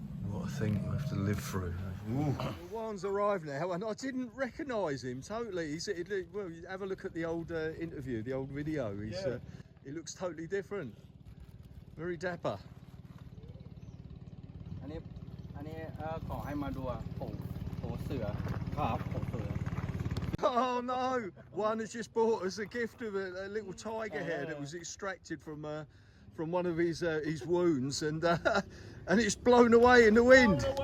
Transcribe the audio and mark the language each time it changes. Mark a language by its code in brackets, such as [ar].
[en] What a thing we have to live through. Juan's arrived now, and I didn't recognise him totally. He said, "Well, you have a look at the old interview, the old video. He looks totally different. Very dapper." [th] อันนี้ขอให้มาดูผงเสือครับผงเสือ [en] Oh no! Juan has just bought us a gift of a little tiger hair that was extracted from one of his wounds, and it's blown away in the wind.